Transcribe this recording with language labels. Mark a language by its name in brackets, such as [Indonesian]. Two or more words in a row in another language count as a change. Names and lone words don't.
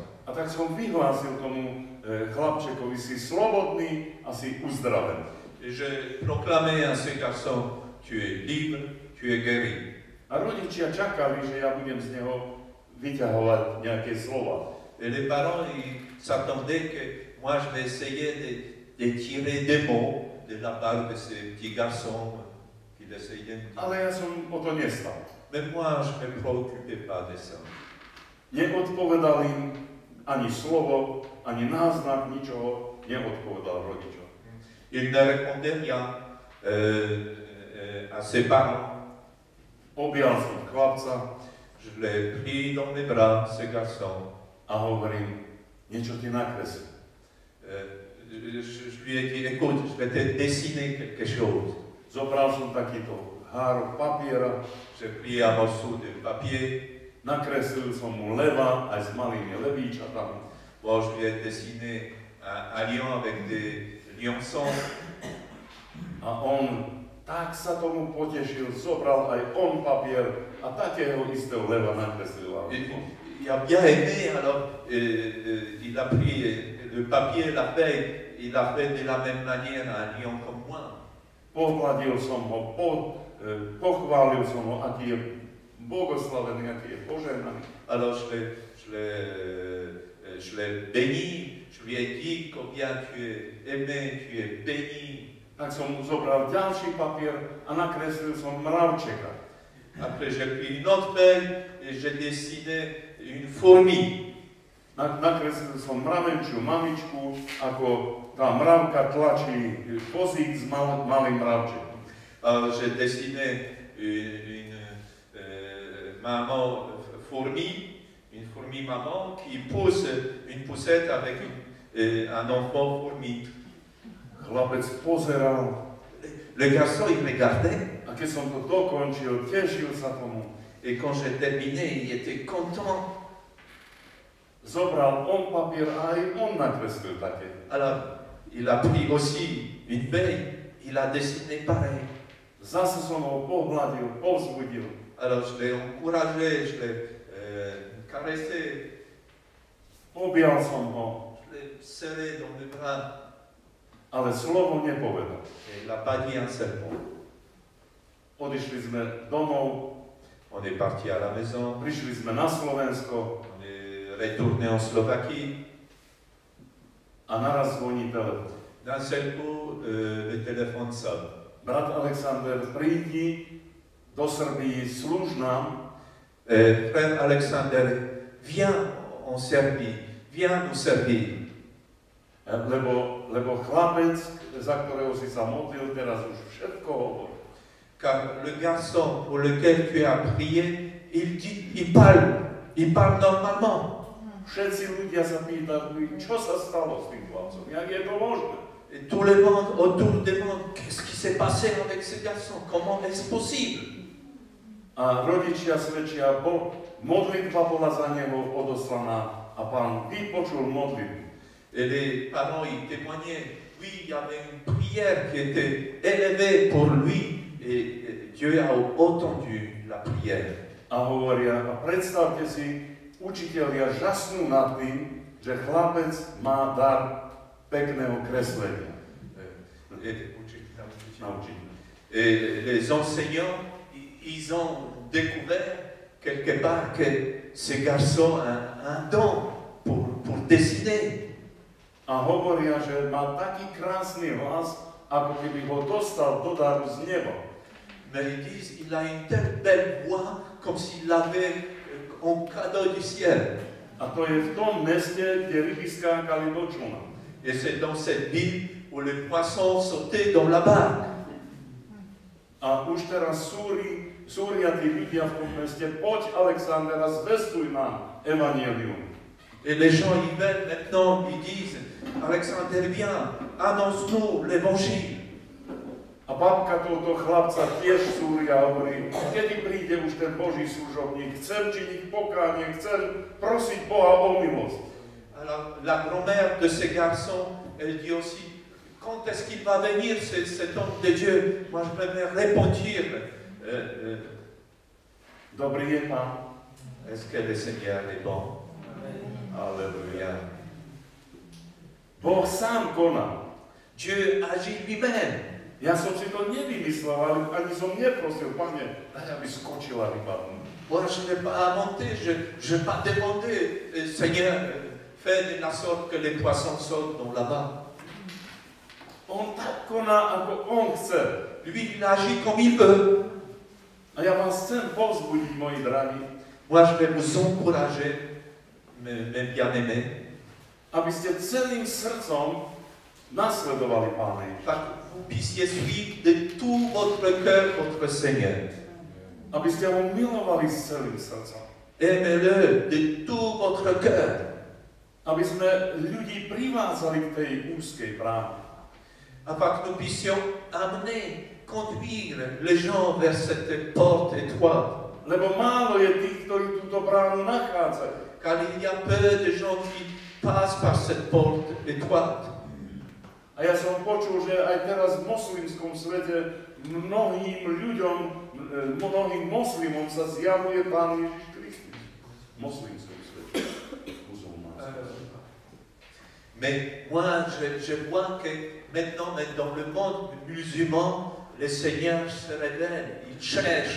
[Slovak] A tak som vyhlásil tomu chlapčekovi, si slobodný a si uzdravený. [French] Et j'ai proclamé à ce garçon, tu es libre, tu es guéri. [Slovak] A rodičia čakali, že ja budem z neho vyťahovať nejaké slova. [French] Et les parents, ils s'attendaient que moi je vais essayer de tirer des mots de la part de ce petit garçon qu'il essayait de me dire. [Slovak] Ale ja som o to nestal. [French] Mais moi, je ne me préoccupais pas de ça. [Slovak] Neodpovedal im ani slovo, ani náznak, ničoho neodpovedal rodičom. [French] Il ne répondait rien à ses parents. [Slovak] Objal som chlapca [French] Je l'ai pris dans mes bras, ce garçon. [Slovak] a hovorím, niečo ti nakreslím. [French] Je lui ai dit, écoute, je vais te dessiner quelque chose. [Slovak] Zobral som takýto hárok papiera, [French] J'ai pris un morceau de papier. [Slovak] nakreslil som mu leva aj s malými levíčatami. [French] Bon, je lui ai dessiné un lion avec des lionçons. [Slovak] A on tak sa tomu potešil, zobral aj on papier a takého istého leva nakreslil. [French] Il a bien aimé, alors il a pris le papier, la feuille, il a fait de la même manière un lion comme moi. [Slovak] Pohľadil som ho, pochválil som ho, aký je bogoslavený, aký je požehnaný. [French] Alors je l'ai béni, je lui ai dit combien tu es aimé, tu es béni. [Slovak] Tak som mu zobral ďalší papier a nakreslil som mravčeka. [French] Après j'ai pris une autre feuille et j'ai dessiné une fourmi. [Slovak] Nakreslil som mravenčiu mamičku, ako tá mravka tlačí vozík s malým mravčekom. [French] Alors j'ai dessiné une maman fourmi une fourmi maman qui pousse une poussette avec un enfant fourmi. [Slovak] Chlapec pozeral [French] Le garçon, il regardait, [Slovak] a keď som to dokončil, tešil sa tomu. [French] et quand j'ai terminé, il était content. [Slovak] Zobral on papier a aj on nakreslil také. [French] Alors, il a pris aussi une feuille, il a dessiné pareil. [Slovak] Zase som ho pohľadil, povzbudil. [French] Alors, je l'ai encouragé, je l'ai caressé, [Slovak] Objal som ho, [French] je l'ai serré dans mes bras. [Slovak] ale slovo nepovedal. [French] Et il n'a pas dit un seul mot. [Slovak] Odišli sme domov, [French] On est parti à la maison, [Slovak] prišli sme na Slovensko [French] on est retourné en Slovaquie. [Slovak] a naraz zvoní telefon. [French] D'un seul coup, le téléphone sonne. [Slovak] Brat Alexander, prídi do Srbii, slúž nám. [French] Frère Alexander, viens en Serbie, viens nous servir. [Slovak] Lebo chlapec, za ktorého si sa modlil, teraz už všetko hovorí. [French] Car le garçon pour lequel tu as prié, il parle normalement. [Slovak] Všetci ľudia sa pýtajú, čo sa stalo s tým chlapcom, jak je to možné. [French] Et tout le monde autour demande, qu'est-ce qui s'est passé avec ce garçon? Comment est-ce possible? [Slovak] A rodičia svedčia, modlitba bola za neho odoslaná a Pán vypočul modlitbu. [French] Et les parents, ils témoignaient, oui, il y avait une prière qui était élevée pour lui, et Dieu a entendu la prière. [Slovak] A hovoria, a predstavte si, učitelia žasnú nad tým, že chlapec má dar pekného kreslenia. [French] Et les enseignants, ils ont découvert quelque part que ce garçon a un don pour dessiner. [Slovak] A hovoria, že má taký krásny hlas, ako keby ho dostal do daru z neba. [French] Mais ils disent, il a une telle belle voix, comme s'il l'avait en cadeau du ciel. [Slovak] A to je v tom meste, kde ryby skákali do člna. [French] Et c'est dans cette ville où les poissons sautaient dans la barque. [Slovak] A už teraz súria tí ľudia v tom meste, poď Alexander a zvestuj nám evanjelium. [French] Et les gens, ils viennent maintenant, ils disent, Alexander, viens, annonce-nous l'évangile. [Slovak] A babka tohto chlapca tiež súria a hovorí, kedy príde už ten Boží služobník, chcem činiť pokánie, chcem prosiť Boha o milosť. [French] Alors, la grand-mère de ce garçon, elle dit aussi, quand est-ce qu'il va venir, cet homme de Dieu? Moi, je préfère répondre. [Slovak] Dobrý je Pán. [French] Est-ce que le Seigneur est bon? Alléluia. [Slovak] Boh sám koná. [French] Dieu agit lui-même. [Slovak] Ja som si to nevymyslel, ale ani som neprosil, Pane, daj, aby skočila ryba. [French] Moi, je n'ai pas inventé, je n'ai pas demandé, Seigneur, fais de la sorte que les poissons sautent dans la barque. [Slovak] On tak koná, ako on chce. [French] Lui, il agit comme il veut. [Slovak] A ja vás chcem povzbudiť, moji drahí, [French] Moi, je vais vous encourager, mes bien-aimés, [Slovak] aby ste celým srdcom nasledovali Pána Ježiša. [French] pour que vous puissiez suivre de tout votre cœur votre Seigneur. [Slovak] Aby ste ho milovali s celým srdcom. [French] Aimez-le de tout votre cœur, [Slovak] Aby sme ľudí privázali k tej úzkej bráne. [French] afin que nous puissions amener, conduire les gens vers cette porte étroite. [Slovak] Lebo málo je tých, ktorí túto bránu nachádzajú. [French] Car il y a peu de gens qui passent par cette porte étroite. [Slovak] A ja som počul, že aj teraz v moslimskom svete mnohým ľuďom, mnohým moslimom sa zjavuje Pán Ježiš Kristus. V moslimskom svete. [French] Mais moi, je vois que maintenant, dans le monde musulman, le Seigneur se révèle, il cherche.